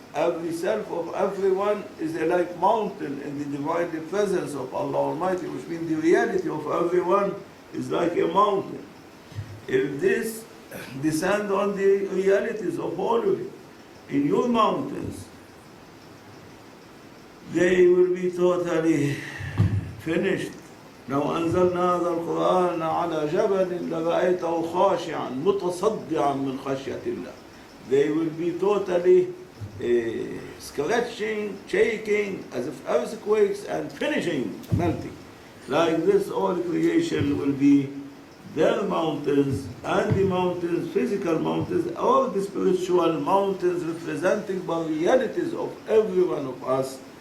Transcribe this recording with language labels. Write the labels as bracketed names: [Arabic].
[English] Every self of everyone is a like mountain in the divine presence of Allah Almighty, which means the reality of everyone is like a mountain. If this descend on the realities of all of you, in your mountains, they will be totally finished. [Arabic] لو أنزلنا هذا القرآن على جبل لرأيته خاشعا متصدعا من خشية الله. [English] They will be totally scratching, shaking, as if earthquakes, and finishing, melting. Like this, all creation will be their mountains, and the mountains, physical mountains, all the spiritual mountains representing the realities of every one of us.